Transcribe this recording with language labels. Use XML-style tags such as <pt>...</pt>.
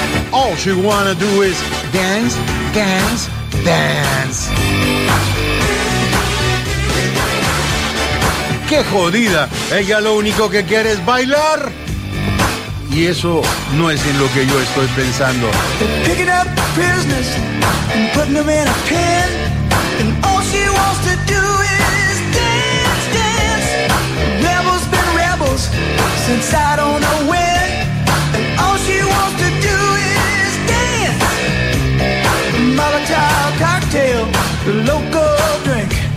<en>All she wanna do is dance, dance, dance.</en> <es>¡Qué jodida! Ella lo único que quiere es bailar. Y eso no es en lo que yo estoy pensando.</es> <en>Picking up prisoners and putting them in a pen. And all she wants to do is dance, dance. Rebels been rebels since I don't know when. And all she wants to do is dance. Molotov cocktail, loco drink.</en>